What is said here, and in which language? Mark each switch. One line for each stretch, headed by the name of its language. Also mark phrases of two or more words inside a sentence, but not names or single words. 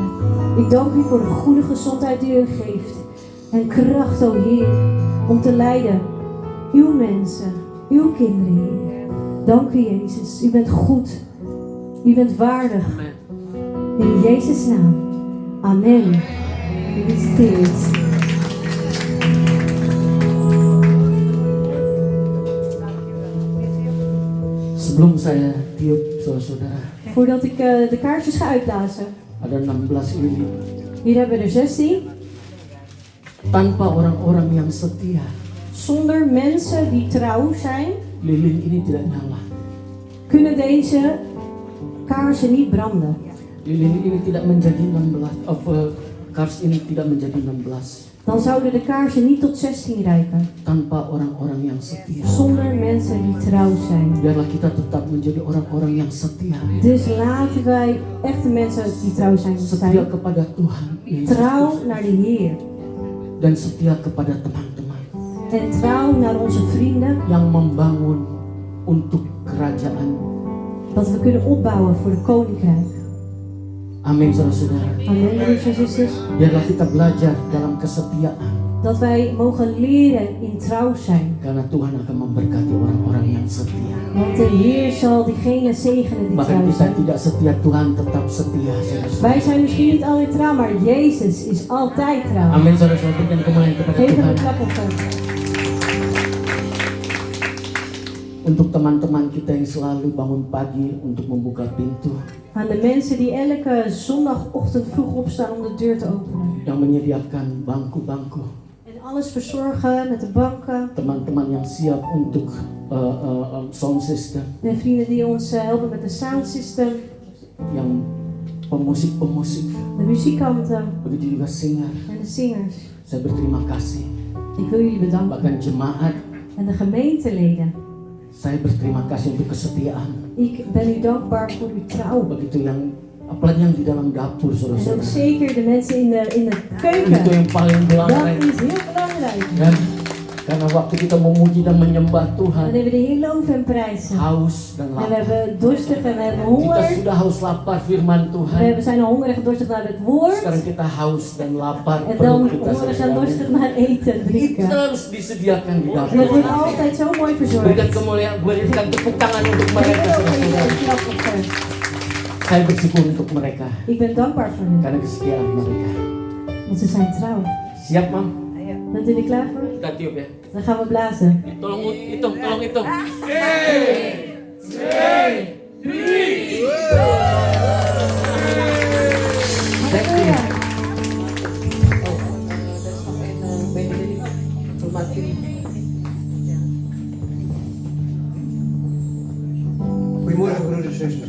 Dutch: Ik dank u voor de goede gezondheid die u geeft. En kracht, o Heer, om te leiden. Uw mensen, uw kinderen, Heer. Dank u, Jezus. U bent goed. U bent waardig. In Jezus' naam. Amen. U is steeds.
Indonesian: Sebelum saya tiup, saudara-saudara,
Dutch: Voordat ik de kaarsjes ga uitblazen.
Indonesian: ada 16 lilin.
Dutch: Hier hebben we er 16.
Indonesian: Tanpa orang-orang yang setia,
Dutch: Zonder mensen die trouw zijn,
Indonesian: lilin ini tidak nyala.
Dutch: kunnen deze kaarsen niet branden.
Indonesian: Lilin ini tidak menjadi 16, kars ini tidak menjadi 16.
Dutch: Dan zouden de kaarsen niet tot 16 reiken.
Indonesian: Tanpa orang-orang yang setia.
Dutch: Zonder mensen die trouw zijn.
Indonesian: Biarlah kita tetap menjadi orang-orang yang setia.
Dutch: Dus laten wij echte mensen die trouw zijn.
Indonesian: Setia kepada Tuhan Yesus
Dutch: Trouw
Indonesian: Kristus.
Dutch: naar de Heer.
Indonesian: Dan setia kepada teman-teman
Dutch: En trouw naar onze vrienden.
Indonesian: yang membangun untuk kerajaan.
Dutch: Dat we kunnen opbouwen voor de koninkrijk.
Indonesian: Amin, saudara-saudara.
Dutch: Amen, broers en zusters.
Indonesian: Biarlah kita belajar dalam kesetiaan.
Dutch: Dat wij mogen leren in trouw zijn.
Indonesian: Karena Tuhan akan memberkati orang-orang yang setia.
Dutch: Want de Heer zal diegenen zegenen die
Indonesian: Bahkan
Dutch: trouw
Indonesian: kita
Dutch: zijn.
Indonesian: tidak setia, Tuhan tetap setia, saudara-saudara.
Dutch: Wij zijn misschien niet altijd trouw, maar Jezus is altijd trouw.
Indonesian: Amin, saudara-saudara. Berikan kemuliaan kepada
Dutch: Geef hem
Indonesian: Tuhan.
Dutch: een klap op hem.
Indonesian: Untuk teman-teman kita yang selalu bangun pagi untuk membuka pintu,
Dutch: Aan de mensen die elke zondagochtend vroeg opstaan om de deur te openen.
Indonesian: yang menyediakan bangku-bangku,
Dutch: En alles verzorgen met de banken.
Indonesian: teman-teman yang siap untuk
English: sound system,
Dutch: En vrienden die ons helpen met de
English: sound system.
Indonesian: yang pemusik-pemusik,
Dutch: De muzikanten
Indonesian: begitu juga singer.
Dutch: en de zingers.
Indonesian: Saya berterima kasih.
Dutch: Ik wil jullie bedanken.
Indonesian: Bahkan jemaat,
Dutch: En de gemeenteleden.
Indonesian: saya berterima kasih untuk kesetiaan.
Dutch: Ik ben u dankbaar voor uw trouw.
Indonesian: Begitu yang apalagi yang di dalam dapur,
Dutch: En ook
Indonesian: saudara-saudara.
Dutch: zeker de mensen in de
Indonesian: Itu
Dutch: keuken.
Indonesian: yang paling
Dutch: Dat
Indonesian: belangrijk.
Dutch: is heel belangrijk.
Indonesian: Ya, karena waktu kita memuji dan menyembah
Dutch: Dan
Indonesian: Tuhan,
Dutch: hebben we de Heer loven en prijzen.
Indonesian: haus dan
Dutch: En we
Indonesian: lapar.
Dutch: hebben dorstig en we hebben
Indonesian: Kita
Dutch: honger.
Indonesian: sudah haus lapar firman Tuhan.
Dutch: We zijn al hongerig en dorstig naar het woord.
Indonesian: Sekarang kita haus dan lapar
Dutch: En
Indonesian: perut dan kita
Dutch: hongerig en dorstig
Indonesian: sedang.
Dutch: naar eten en
Indonesian: Itu
Dutch: drinken.
Indonesian: harus disediakan di
Dutch: En dat
Indonesian: dapur.
Dutch: wordt altijd zo mooi
Indonesian: Berikan
Dutch: verzorgd.
Indonesian: kemuliaan, berikan tepuk tangan untuk mereka,
Dutch: Geef ook even
Indonesian: saudara-saudara.
Dutch: een klap op hen.
Indonesian: Saya bersyukur untuk mereka
Dutch: Ik ben dankbaar voor hen.
Indonesian: karena kesetiaan mereka.
Dutch: Want ze zijn trouw.
Indonesian: Siap, Mam?
Dutch: Bent u er klaar voor?
Indonesian: Kita tiup ya.
Dutch: Dan gaan we blazen.
Indonesian: Tolong hitung, tolong hitung. Halleluja.
Dutch: Goedemorgen broeders en zusters.